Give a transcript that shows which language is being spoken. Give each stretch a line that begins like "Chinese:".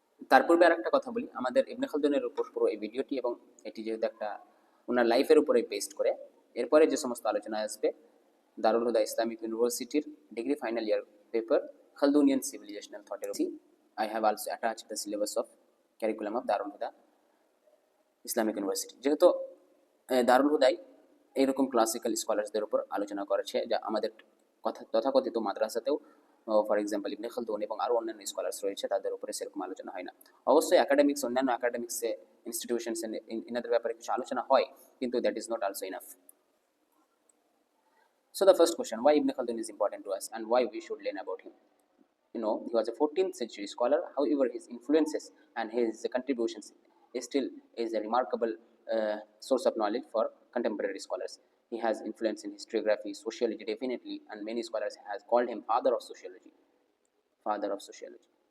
Bangla: তার পূর্বে আর একটা কথা বলি, আমাদের ইবনে খালদুনের উপর পুরো এই ভিডিওটি এবং এটি যেহেতু একটা ওনার লাইফের উপরে বেস্ট করে, এরপরে যে সমস্ত আলোচনা আসবে দারুল হুদা ইসলামিক ইউনিভার্সিটির degree final year paper খালদুনিয়ান civilisational থটের।
English: I have also attached the syllabus of curriculum of Darul Huda Islamic University.
Bangla: যেহেতু দারুল হুদাই এইরকম ক্লাসিক্যাল স্কলার্সদের উপর আলোচনা করেছে, যা আমাদের তথাকথিত মাদ্রাসাতেও ফর এক্সাম্পল ইবনে খালদুন এবং আরও অন্যান্য স্কলার্স রয়েছে, তাদের উপরে সেরকম আলোচনা হয় না। অবশ্যই অ্যাকাডেমিক্স, অন্যান্য অ্যাকাডেমিক্সে ইনস্টিটিউশনস ইনাদের ব্যাপারে কিছু আলোচনা হয়, কিন্তু
English: That is not also enough. So the first question, why Ibn Khaldun is important to us and why we should learn about him. He was a 14th century scholar. However, his influences and his contributions still is a remarkable source of knowledge for contemporary scholars. He has influence in historiography, sociology, definitely, and many scholars has called him father of sociology. Father of sociology.